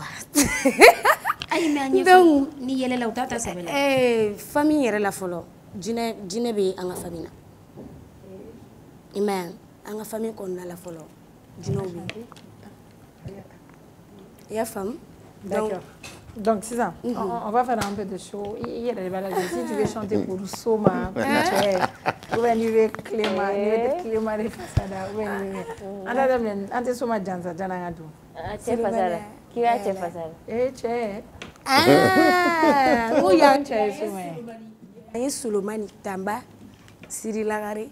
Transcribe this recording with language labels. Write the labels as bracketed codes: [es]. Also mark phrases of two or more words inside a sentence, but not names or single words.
[bm] ayi mais an ye donc ni yɛlɛla u t'a ta sɛbɛ la famille yɛrɛ la fɔlɔ jinɛ bɛ an ka famille na i m'a ye an ka famille kɔnɔna la fɔlɔ jinɛw bɛ i y'a faamu donc sisan [fr] on va faire un peu de show [bm] i yɛrɛ de b'a lajɛ [fr] si tu veux chanter pour Soma ou bien [bm] n'i bɛ Clément de Fasada [fr] ou bien [bm] n'i bɛ an t'a daminɛ an tɛ Soma jansa janni an ka don cɛ fasada k'i y'a cɛ fasada cɛ ko yan cɛ ye Soma ye an ye Solomani Tamba Siri Lagare